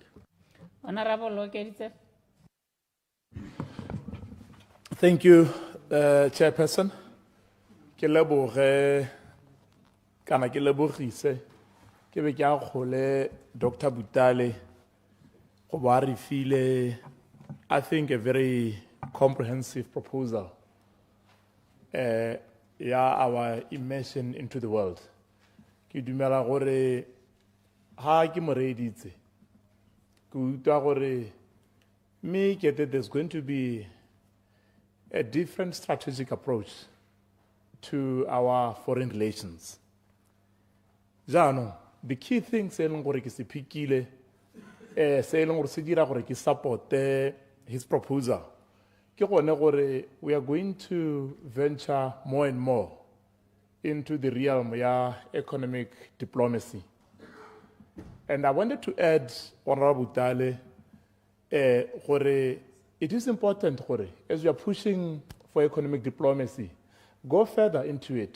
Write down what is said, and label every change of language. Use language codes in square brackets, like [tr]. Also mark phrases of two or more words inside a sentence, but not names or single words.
[en] Honorable Lokeditse. Thank you, Chairperson. [tn] Ke leboge kana ke lebogise ke be ke a gole Dr. [en] Butale [tn] go ba re file [en] I think a very comprehensive proposal our immersion into the world. [tn] Ke dumela gore ha ke mo reeditse ke utlwa gore me ke [en] there's going to be a different strategic approach to our foreign relations. Jaanong the key thing [tn] se leng gore ke se phikile se leng gore se dira gore ke [en] support his proposal [tn] ke gone gore [en] we are going to venture more and more into the realm of economic diplomacy. And I wanted to add, Honorable Butale, it is important, as we are pushing for economic diplomacy, go further into it.